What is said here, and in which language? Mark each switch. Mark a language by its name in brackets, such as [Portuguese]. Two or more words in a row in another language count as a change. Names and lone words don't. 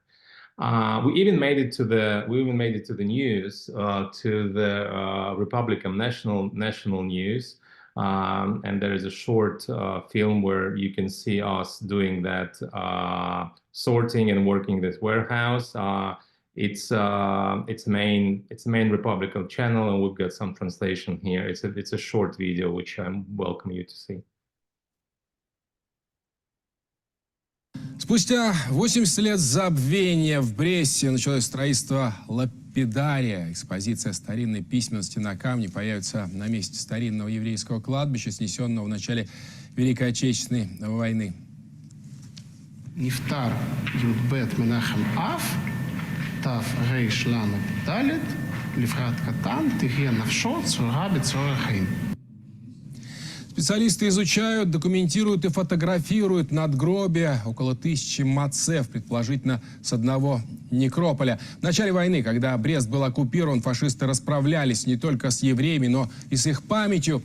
[English] We even made it to the news, to the Republican national news, and there is a short film where you can see us doing that sorting and working this warehouse. It's a main Republican channel, and we've got some translation here. It's a short video which I welcome you to see. [Russian] Спустя 80 лет забвения в Бресте началось строительство лапидария. Экспозиция старинной письменности на камне появится на месте старинного еврейского кладбища, снесенного в начале Великой Отечественной войны. [Hebrew] נפטר י"ב מנחם אב, תר"ש ל"ד, לפרט קטן, תהיה נפשו צרורה בצרור החיים. [Russian] Специалисты изучают, документируют и фотографируют надгробия, около 1000 мацев, предположительно с одного некрополя. В начале войны, когда Брест был оккупирован, фашисты расправлялись не только с евреями, но и с их памятью.